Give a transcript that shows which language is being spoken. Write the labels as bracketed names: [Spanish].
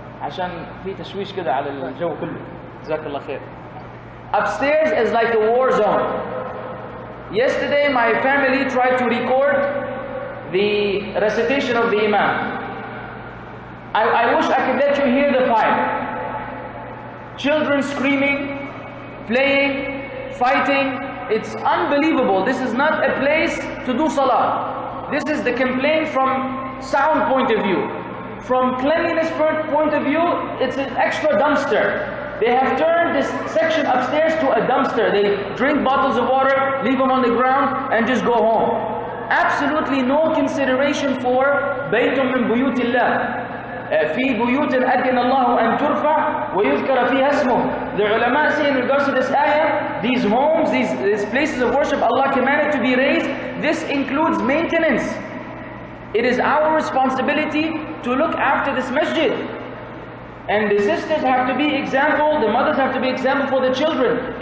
[Arabic] عشان في تشويش كده على الجو كله. جزاك الله خير. [English] Upstairs is like a war zone. Yesterday, my family tried to record the recitation of the Imam. I wish I could let you hear the fire. Children screaming, playing, fighting. It's unbelievable. This is not a place to do salah. This is the complaint from sound point of view. From cleanliness point of view, it's an extra dumpster. They have turned this section upstairs to a dumpster. They drink bottles of water, leave them on the ground, and just go home. Absolutely no consideration for [Arabic] بيت من بيوت الله. في بيوت أذن الله أن ترفع ويذكر فيها اسمه. [English] The ulama say in regards to this ayah, these homes, these places of worship Allah commanded to be raised, this includes maintenance. It is our responsibility to look after this masjid. And the sisters have to be example, the mothers have to be example for the children.